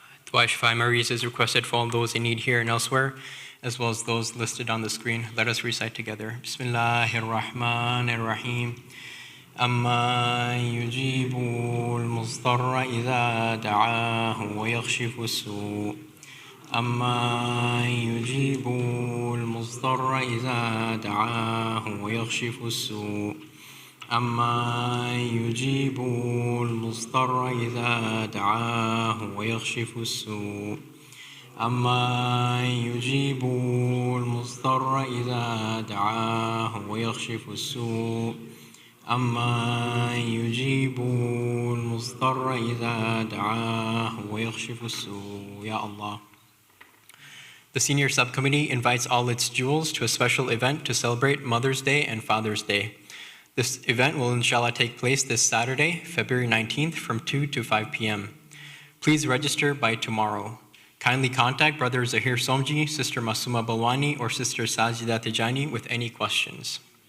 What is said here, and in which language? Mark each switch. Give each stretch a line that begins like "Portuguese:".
English: Dua Shafai Maries is requested for all those in need here and elsewhere, as well as those listed on the screen. Let us recite together.
Arabic: Bismillahir Rahmanir Rahim. أما يجيب المضطر إذا دعاه ويكشف السوء أما يجيب المضطر إذا دعاه ويكشف السوء أما يجيب المضطر إذا دعاه ويكشف السوء أما يجيب المضطر إذا دعاه ويكشف السوء أما يجيب المضطر إذا دعاه ويكشف السوء.
English: Ya Allah. The Senior Subcommittee invites all its jewels to a special event to celebrate Mother's Day and Father's Day. This event will inshallah take place this Saturday, February 19th from 2 to 5 p.m. Please register by tomorrow. Kindly contact Brother Zahir Somji, Sister Masuma Balwani, or Sister Sajida Tijani with any questions.